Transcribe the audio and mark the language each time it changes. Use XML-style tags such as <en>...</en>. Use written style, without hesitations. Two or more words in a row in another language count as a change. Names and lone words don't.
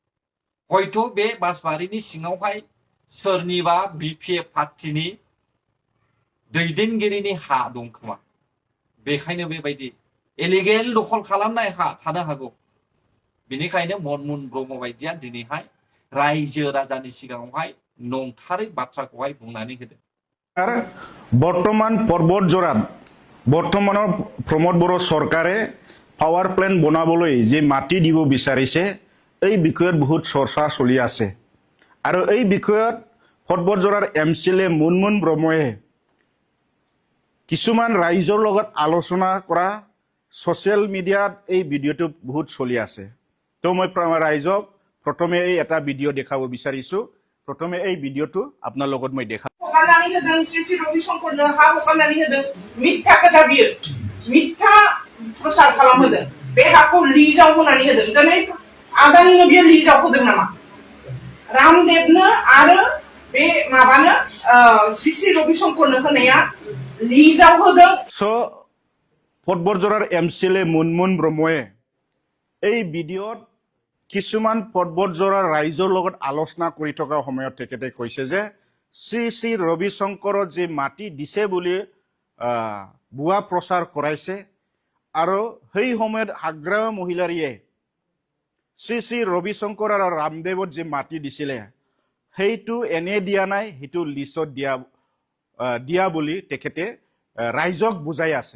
<brx>हयथ' बे बासबारिनि सिङावहाय सोरनिबा बिपिएफ पार्टिनि दैदेनगिरिनि हा दं खोमा, बेखायनो बेबायदि इलिगेल दखल खालामनाय हा थानो हागौ। बेनिखायनो मुनमुन ब्रह्म बायदिया दिनैहाय रायजो राजानि सिगाङावहाय नंथारै बाथ्राखौहाय बुंनानै होदों।</brx> <as>বর্তমান পর্বতজোড়াত বর্তমানৰ প্ৰমোদ বড়ো চৰকাৰে পাৱাৰ প্লেণ্ট বনাবলৈ যে মাটি দিব বিচাৰিছে, এই বিষয়ত বহুত চৰ্চা চলি আছে। আৰু এই বিষয়ত পৰ্বতজোড়াৰ এমচিএলএ মুনমুন ব্ৰহ্মই কিছুমান ৰাইজৰ লগত আলোচনা কৰা ছ'চিয়েল মিডিয়াত এই ভিডিঅ'টো বহুত চলি আছে। তো মই ৰাইজক প্ৰথমে এই এটা ভিডিঅ' দেখাব বিচাৰিছোঁ। প্ৰথমে এই ভিডিঅ'টো আপোনাৰ লগত মই দেখাম।</as> <brx>हगारनानै होदों श्री श्री रविशंकरनो हा हगारनानै होदों, मिथ्या खोथा बियो, मिथ्या प्रचार खालामहोदों। बे हाखौ लिजआव होनानै होदों। दिनै आदानिनो बियो लिजआव होदों नामा? रामदेवनो आरो बे माबानो श्री श्री रविशंकरनो होनाया लिजआव होदों।</brx> <as>स' पर्बतजरार एमसिएलए मुनमुन ब्रह्मए এই ভিডিঅ'ত কিছুমান পৰ্বতজোৰা ৰাইজৰ লগত আলোচনা কৰি থকা সময়ত তেখেতে কৈছে যে শ্ৰী শ্ৰী ৰবি শংকৰত যে মাটি দিছে বুলি ভুৱা প্ৰচাৰ কৰাইছে আৰু সেই সময়ত হাগ্ৰামা মহিলাৰীয়ে শ্ৰী শ্ৰী ৰবি শংকৰ আৰু ৰামদেৱত যে মাটি দিছিলে সেইটো এনে দিয়া নাই, সেইটো লিষ্টত দিয়া বুলি তেখেতে ৰাইজক বুজাই আছে।</as>